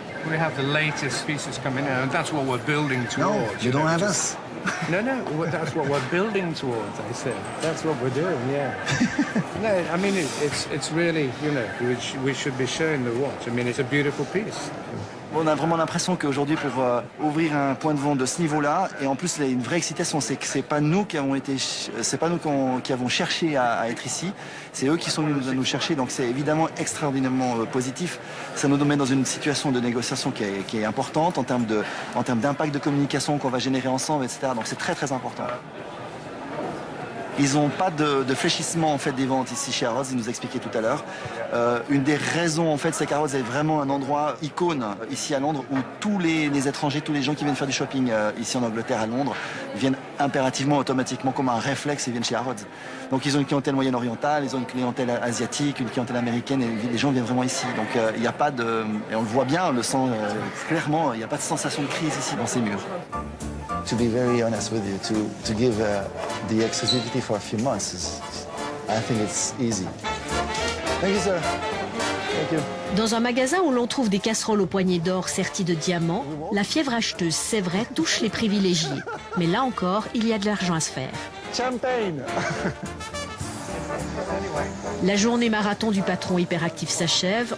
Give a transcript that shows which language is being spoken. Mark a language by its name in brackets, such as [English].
[English] We have the latest pieces coming out, and that's what we're building No, towards. you don't have us. No, that's what we're building towards, I said. That's what we're doing, yeah. No, I mean, it's really, you know, we should be showing the watch. I mean, it's a beautiful piece. [French] On a vraiment l'impression qu'aujourd'hui, pour ouvrir un point de vente de ce niveau-là, et en plus, il y a une vraie excitation, c'est que c'est pas nous qui avons qui avons cherché à être ici, c'est eux qui sont venus nous chercher, donc c'est évidemment extraordinairement positif. Ça nous met dans une situation de négociation qui est importante en termes d'impact de communication qu'on va générer ensemble, etc. Donc c'est très très important. Ils n'ont pas de fléchissement en fait des ventes ici chez Harrods, ils nous expliquaient tout à l'heure. Une des raisons en fait, c'est qu'Harrods est vraiment un endroit icône ici à Londres où tous les étrangers, tous les gens qui viennent faire du shopping ici en Angleterre à Londres viennent impérativement, automatiquement, comme un réflexe, ils viennent chez Harrods. Donc ils ont une clientèle moyen-orientale, ils ont une clientèle asiatique, une clientèle américaine, et les gens viennent vraiment ici. Donc il n'y a pas de, et on le voit bien, on le sent clairement, il n'y a pas de sensation de crise ici dans ces murs. [English] To be very honest with you, to give the exclusivity for a few months, I think it's easy. Thank you, sir. Thank you. [French] Dans un magasin où l'on trouve des casseroles aux poignées d'or serties de diamants, la fièvre acheteuse, c'est vrai, touche les privilégiés. Mais là encore, il y a de l'argent à se faire. Champagne. La journée marathon du patron hyperactif s'achève.